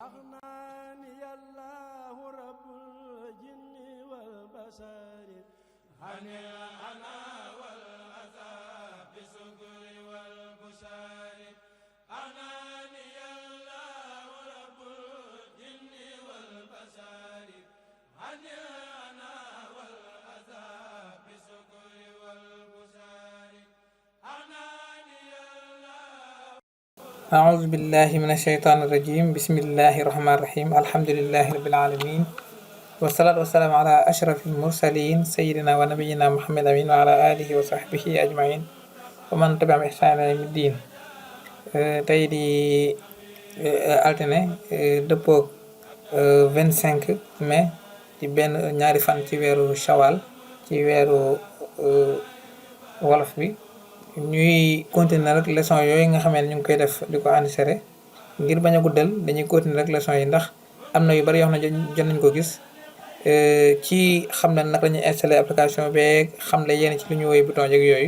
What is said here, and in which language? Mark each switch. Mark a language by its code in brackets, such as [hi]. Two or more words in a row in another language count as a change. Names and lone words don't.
[ar] أغناني الله رب الجن والبشر عن الأنا والأذى بالشكر والبشر أغناني الله رب الجن والبشر عن الأنا والأذى بالشكر والبشر أغناني الله. أعوذ بالله من الشيطان الرجيم. بسم الله الرحمن الرحيم. الحمد لله رب العالمين، والصلاة والسلام على أشرف المرسلين سيدنا ونبينا محمد أمين وعلى آله وصحبه أجمعين ومن تبعهم إحسان إلى يوم الدين. [wo] tey di altine dëppook 25 mai ci ñaari fan ci weeru Shawal ci weeru wolof bi. ñuy continuer rek leçon yooyu nga xamee ne ñu ngi koy def di ko enregistrer ngir bañ a guddal dañuy continuer rek leçon yi ndax am na yu bari yoo xam ne jot nañ ko gis ci xam ne nag lañuy [fr] installer application [wo] beeg xam le yenn ci lu ñu woy bouton yeeg yooyu.